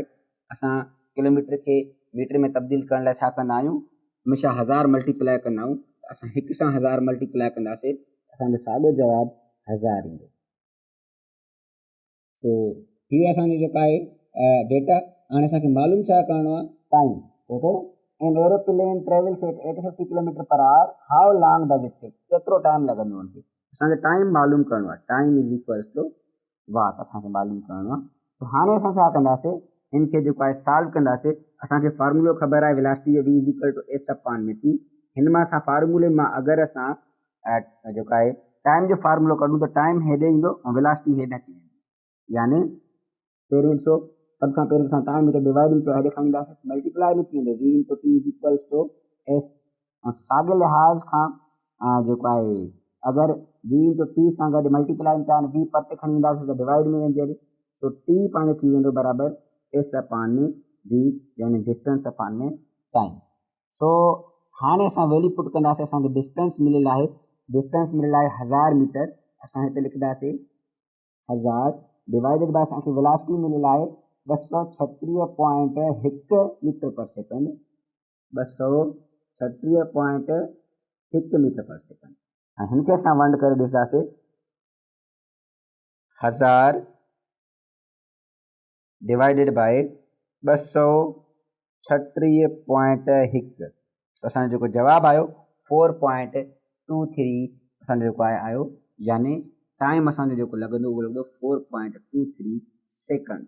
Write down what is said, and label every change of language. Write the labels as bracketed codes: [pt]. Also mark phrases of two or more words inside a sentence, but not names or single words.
[sd] असां किलोमीटर खे मीटर में तब्दील करण लाइ छा कंदा आहियूं, हमेशह 1000 मल्टीप्लाए कंदा आहियूं। असां 1 सां 1000 मल्टीप्लाए कंदासीं, असांजो साॻियो जवाबु 1000 ईंदो। सो हीअ असांजो जेका आहे डेटा। हाणे असांखे मालूम छा करिणो आहे, टाइम। [en] OK, an aeroplane travels at 850 kilometer per hour, how long does it take, [sd] केतिरो टाइम लॻंदो उनखे। असांखे टाइम मालूम करिणो आहे, [en] time is equals to what असांखे मालूम करिणो आहे। [sd] त हाणे असां छा कंदासीं, इनखे जेको आहे सॉल्व कंदासीं। असांखे फार्मूलो ख़बर आहे वेलासिटी जो, [en] v is equal to s upon mein t. [sd] हिन मां असां फार्मूले मां अगरि असां जेको आहे टाइम जो फार्मूलो कढूं त टाइम हेॾे ईंदो ऐं वेलासिटी हेॾे अची वेंदी। यानी पहिरीं ॾिसो, सभ खां पहिरीं असां टाइम हिते डिवाइड में हेॾे खणी ईंदासीं, मल्टीप्लाई में थी वेंदो [en] v into t is equals to s. [sd] ऐं साॻे लिहाज़ खां जेको आहे अगरि [en] v into t [sd] सां गॾु मल्टीप्लाई में चाहिनि v परते खणी ईंदासीं त डिवाइड में वेंदी हली, तो t पंहिंजो थी वेंदो बराबरि s अपॉन में v, यानी [en] distance upon [sd] में टाइम। सो हाणे असां [en] value put [sd] कंदासीं। असांखे डिस्टेंस मिलियल आहे, डिस्टेंस मिलियल आहे 1000 मीटर। असां हिते लिखंदासीं 1000 [en] divided by [sd] असांखे वेलासिटी मिलियल आहे 236.1 [en] meter per second, [sd] 236.1 [en] meter per second. [sd] ऐं हिनखे असां वंड करे ॾिसंदासीं 1000 [en] divided by [sd] 236.1। असांजो जेको जवाबु आयो 4.23 असांजो जेको आहे आयो, यानी टाइम असांजो जेको लॻंदो उहो लॻंदो 4.23 सेकंड्स।